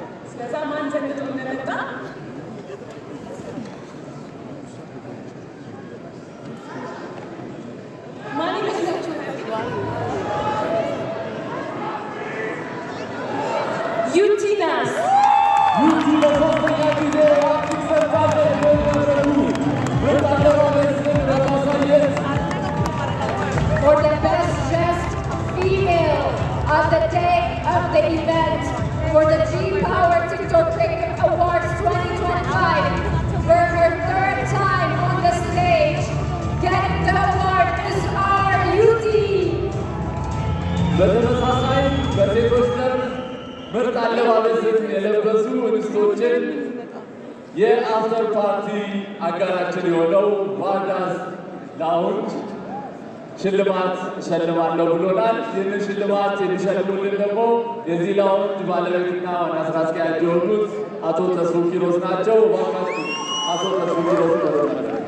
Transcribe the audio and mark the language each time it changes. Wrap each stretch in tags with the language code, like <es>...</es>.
<am>ስለዛ ማን ዘንጦ እንደመጣ ማን ይመስላችኋል? ዩቲናስ ለሶስተኛ ጊዜ አዲስ ሰርታለች በመድረኩ በታደራበትን በማሳየት</am> <en>For the Best Dressed Female of the day of the event for the G-Power TikTok Creative Awards 2025, for her third time on the stage, getting the award is our Yuti.</en> <am>በተመሳሳይ በሴቶች ዘርፍ ምርጥ አለባበስን የለበሱ እንስቶችን የአፍተር ፓርቲ አጋራችን የሆነው ቫርዳስ ላውንጅ ሽልማት እሸልማለሁ ብሎናል። ይህንን ሽልማት የሚሸልሙልን ደግሞ የዚህ ላውንጅ ባለቤትና ዋና ስራ አስኪያጅ የሆኑት አቶ ተስፉ ኪሮስ ናቸው። እባካችሁ አቶ ተስፉ ኪሮስ ይቀርባል።</am>